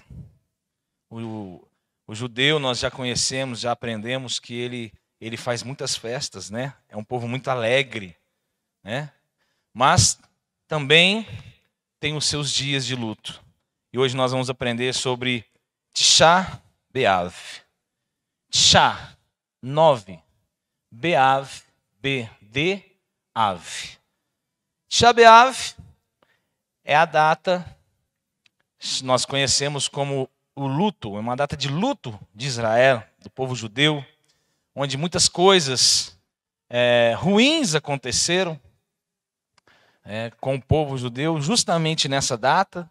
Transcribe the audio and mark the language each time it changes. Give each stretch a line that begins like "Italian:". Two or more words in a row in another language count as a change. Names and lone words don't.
Portuguese: O judeu nós já conhecemos, já aprendemos que ele faz muitas festas, né? É um povo muito alegre, né? Mas também tem os seus dias de luto. E hoje nós vamos aprender sobre Tisha B'Av. Tisha, 9. B'Av, B-D-Av. Tisha B'Av é a data, nós conhecemos como o luto, é uma data de luto de Israel, do povo judeu, onde muitas coisas ruins aconteceram com o povo judeu justamente nessa data.